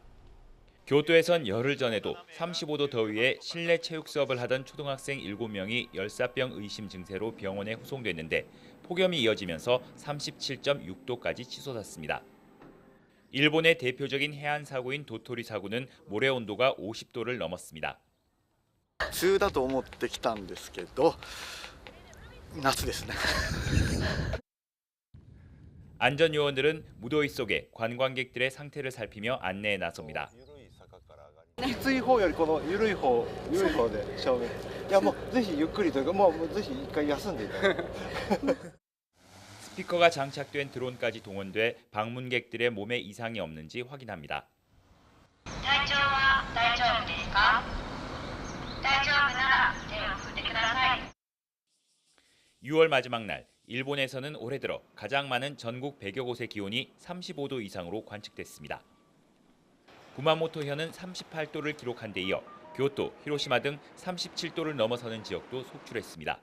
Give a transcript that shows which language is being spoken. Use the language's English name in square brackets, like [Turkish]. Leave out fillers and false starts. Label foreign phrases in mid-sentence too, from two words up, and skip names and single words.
[Korean] 교토에선 열흘 전에도 35도 더위에 실내 체육 수업을 하던 초등학생 7명이 열사병 의심 증세로 병원에 후송됐는데 폭염이 이어지면서 37.6도까지 치솟았습니다. 일본의 대표적인 해안 사고인 도토리 사고는 모래 온도가 50도를 넘었습니다. [Japanese] 普通だと思ってきたんですけど、夏ですね。 [Korean] 안전요원들은 무더위 속에 관광객들의 상태를 살피며 안내에 나섭니다. [Japanese] きつい方よりこの緩い方で正面。いやもうぜひゆっくりというかもうぜひ一回休んでいただいて。 [Korean] 스피커가 장착된 드론까지 동원돼 방문객들의 몸에 이상이 없는지 확인합니다. [Japanese] 体調は大丈夫ですか? 大丈夫なら手を振ってください. [Korean] 6월 마지막 날, 일본에서는 올해 들어 가장 많은 전국 100여 곳의 기온이 35도 이상으로 관측됐습니다. 구마모토현은 38도를 기록한 데 이어 교토, 히로시마 등 37도를 넘어서는 지역도 속출했습니다.